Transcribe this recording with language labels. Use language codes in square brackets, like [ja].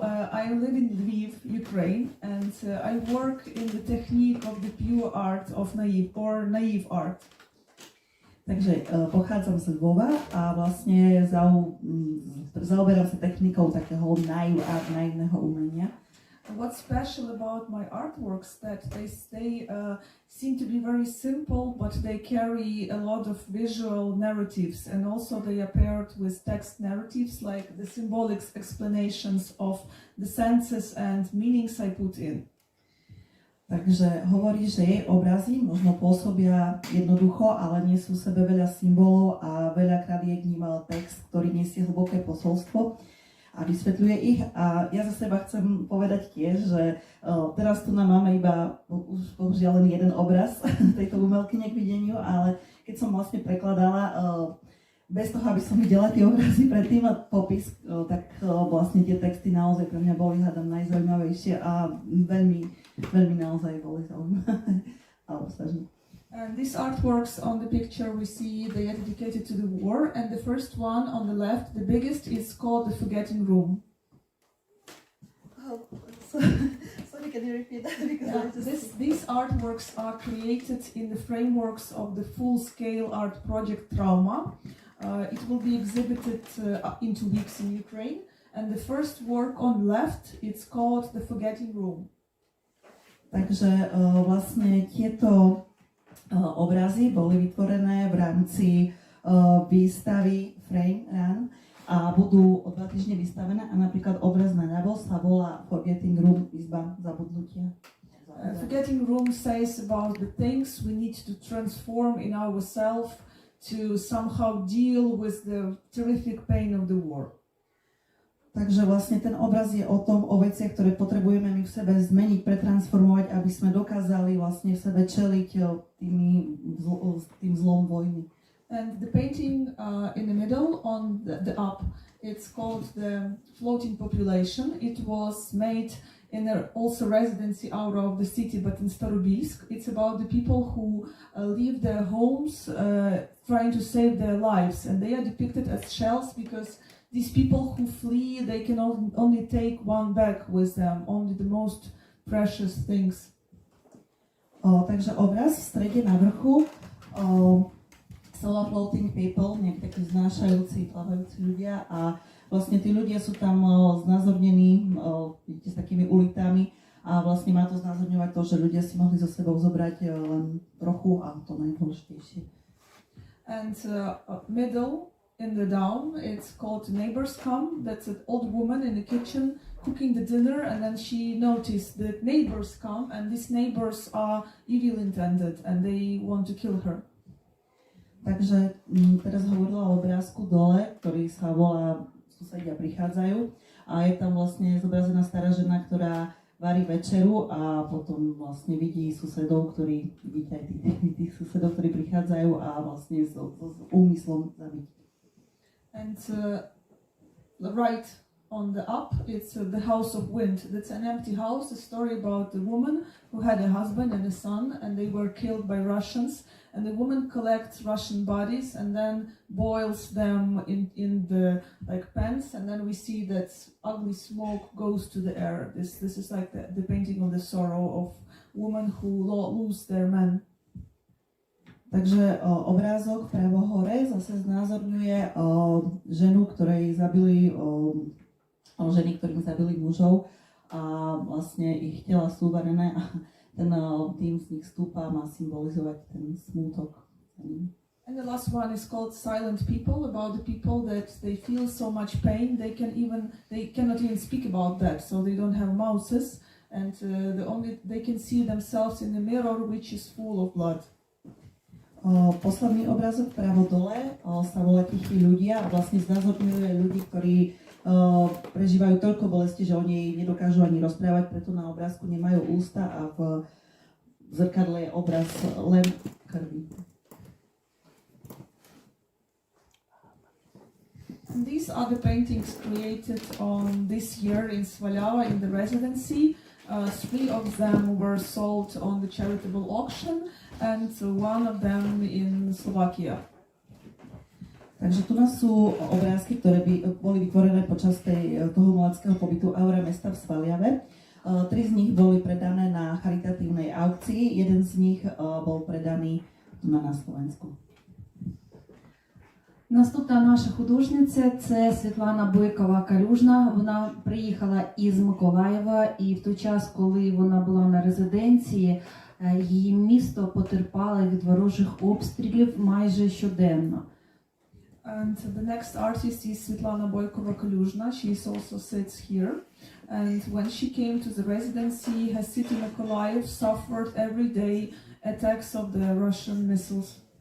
[en] I live in Lviv, Ukraine, and I work in the technique of the pure art of naive art. [sk] Takže pochádzam z Lvova a vlastne zaoberám sa technikou takého naivného umenia. [en] What's special about my artworks that they seem to be very simple, but they carry a lot of visual narratives, and also they are paired with text narratives, like the symbolic explanations of the senses and meanings I put in. [sk] Takže hovorí, že jej obrazy možno pôsobia jednoducho, ale nesú v sebe veľa symbolov a veľakrát je k ním text, ktorý nesie hlboké posolstvo a vysvetľuje ich. A ja za seba chcem povedať tiež, že teraz tu máme iba už bohužiaľ len jeden obraz tejto umelkyne k videniu, ale keď som vlastne prekladala bez toho, aby som videla tie obrazy predtým a popis, tak vlastne tie texty naozaj pre mňa boli hádam najzaujímavejšie a veľmi naozaj boli zaujímavé a obsažné. [en] And these artworks on the picture we see, they are dedicated to the war, and the first one on the left, the biggest, is called The Forgetting Room. Sorry, can you repeat that? These artworks are created in the frameworks of the full-scale art project Trauma. It will be exhibited in 2 weeks in Ukraine, and the first work on the left, it's called The Forgetting Room. [sk] Takže vlastne tieto obrazy boli vytvorené v rámci výstavy Frame Run a budú o 2 týždne vystavené a napríklad obraz naľavo sa volá Forgetting Room, izba zabudnutia. [en] Forgetting Room says about the things we need to transform in ourselves to somehow deal with the terrific pain of the war. [sk] Takže vlastne ten obraz je o tom, o veciach, ktoré potrebujeme my v sebe zmeniť, pretransformovať, aby sme dokázali vlastne v sebe čeliť tým zlom vojny. [en] And the painting in the middle on the up, it's called The Floating Population. It was made in also residency out of the city, but in Starobilsk. It's about the people who leave their homes trying to save their lives, and they are depicted as shells because these people who flee, they can only take one bag with them, only the most precious things. [sk] Takže obraz v strede na vrchu, floating people, nejakí takí znášajúci, plávajúci ľudia a vlastne tí ľudia sú tam znázornení s takými ulitami a vlastne má to znázorňovať to, že ľudia si mohli so sebou zobrať len trochu a to najdôležitejšie. [en] And middle in the down, it's called Neighbors Come. That's an old woman in the kitchen cooking the dinner, and then she noticed that neighbors come, and these neighbors are evil intended, and they want to kill her. [sk] Takže teraz hovorila o obrázku dole, ktorý sa volá Susedia prichádzajú a je tam vlastne zobrazená stará žena, ktorá varí večeru a potom vlastne vidí susedov, ktorí vidíte aj tých susedov, ktorí prichádzajú a vlastne s úmyslom zabiť. [en] And right on the up, it's the House of Wind. That's an empty house, a story about the woman who had a husband and a son, and they were killed by Russians. And the woman collects Russian bodies and then boils them in the pans, and then we see that ugly smoke goes to the air. This is like the painting of the sorrow of women who lose their men. [sk] Takže obrázok pravo hore zase znázorňuje ženu, ktorej zabili ženy, ktorým zabili mužov a vlastne ich tela sú varené a ten dým z nich stúpa, má symbolizovať ten smútok. [en] And the last one is called Silent People, about the people that they feel so much pain they cannot even speak about that, so they don't have mouths, and they can see themselves in the mirror which is full of blood. [sk] Posledný obrázok pravo dole sa volá Tichí ľudia a vlastne znázorňuje ľudí, ktorí prežívajú toľko bolesti, že oni nedokážu ani rozprávať, preto na obrázku nemajú ústa a v zrkadle je obraz len krvi. [en] And these are the paintings created on this year in Svaliava in the residency. 3 of them were sold on the charitable auction and 1 of them in Slovakia. [sk] Takže tu nás sú obrázky, ktoré boli vytvorené počas toho umeleckého pobytu Aura mesta v Svaliave. 3 z nich boli predané na charitatívnej aukcii, jeden z nich bol predaný tu на Slovensku. [uk] Наступна наша художниця – це Світлана Бойкова-Калюжна. Вона приїхала із Миколаєва, і в той час, коли вона була на резиденції, її місто потерпало від ворожих обстрілів майже щоденно. [en] And the next artist is Svetlana Boykova-Kalyuzhna. She also sits here. And when she came to the residency, her city Mykolaiv suffered every day attacks of the Russian missiles.